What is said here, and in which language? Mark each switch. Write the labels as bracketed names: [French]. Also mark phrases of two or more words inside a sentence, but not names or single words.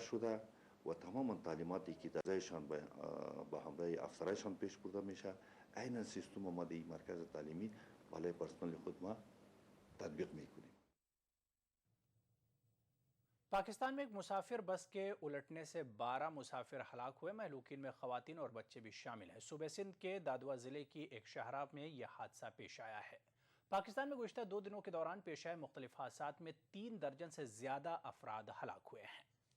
[Persian] شده و تمام تعلیماتی که درجهشان به همراه افسرایشان پیش برده میشه عین سیستم ما در مرکز تعلیمی برای پرسنل خود ما تطبیق میکنیم. [Hindi] पाकिस्तान में एक मुसाफिर बस के उलटने से 12 मुसाफिर हलाक हुए। महलूकीन में खवातीन और बच्चे भी शामिल हैं। सूबे सिंध के दादुआ जिले की एक शहरा में यह हादसा पेश आया है। पाकिस्तान में गुज़िश्ता 2 दिनों के दौरान पेश आए मुख्तलिफ हादसात में 3 दर्जन से ज्यादा अफराद हलाक हुए हैं।